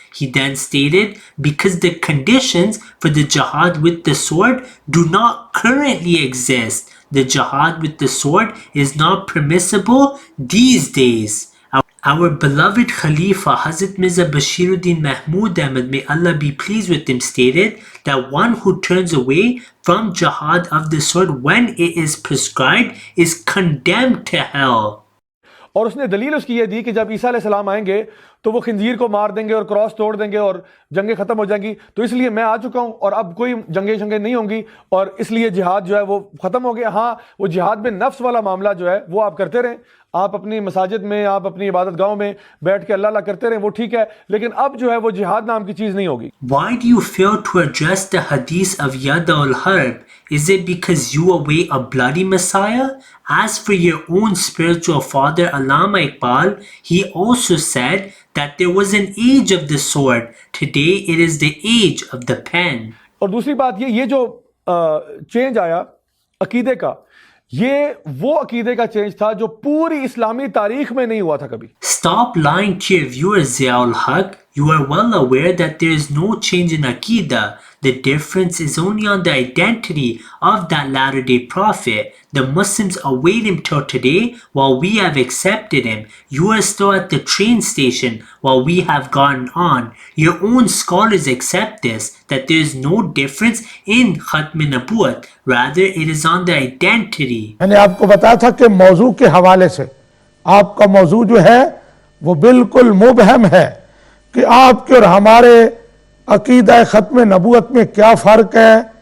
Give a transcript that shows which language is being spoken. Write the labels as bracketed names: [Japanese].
[English] He then stated, because the conditions for the jihad with the sword do not currently exist, the jihad with the sword is not permissible these days. Our beloved Khalifa Hazrat Mirza Bashiruddin Mahmud Ahmad, may Allah be pleased with him, stated that one who turns away from jihad of the sword when it is prescribed is condemned to hell. [Urdu] اور اس نے دلیل اس کی یہ دی کہ جب عیسیٰ علیہ السلام آئیں گے تو وہ خنزیر کو مار دیں گے اور کراس توڑ دیں گے اور جنگیں ختم ہو جائیں گی، تو اس لیے میں آ چکا ہوں اور اب کوئی جنگیں نہیں ہوں گی، اور اس لیے جہاد جو ہے وہ ختم ہو گیا. ہاں، وہ جہاد میں نفس والا معاملہ جو ہے وہ آپ کرتے رہیں، آپ اپنی مساجد میں، آپ اپنی عبادت گاہوں میں بیٹھ کے اللہ اللہ کرتے رہیں، وہ ٹھیک ہے، لیکن اب جو ہے وہ جہاد نام کی چیز نہیں ہوگی. [English] Why do you fail to address the hadith of Yada'ul Harb? Is it because you await a bloody Messiah? As for your own spiritual father Allama Iqbal, he also said that there was an age of the sword. Today it is the age of the pen. [Urdu] اور دوسری بات یہ جو change آیا عقیدے کا، یہ وہ عقیدے کا چینج تھا جو پوری اسلامی تاریخ میں نہیں ہوا تھا کبھی. [English] Stop lying to your viewers, Ziaul Haq. You are well aware that there is no change in Aqidah. The difference is only on the identity of that latter-day prophet. The Muslims await him till today while we have accepted him. You are still at the train station while we have gotten on. Your own scholars accept this, that there is no difference in Khatm Nabuwat. Rather, it is on the identity. [Urdu] میں نے آپ کو بتایا تھا کہ موضوع کے حوالے سے آپ کا موضوع جو ہے وہ بالکل مبہم ہے کہ آپ کے اور ہمارے عقیدہ ختم نبوت میں کیا فرق ہے.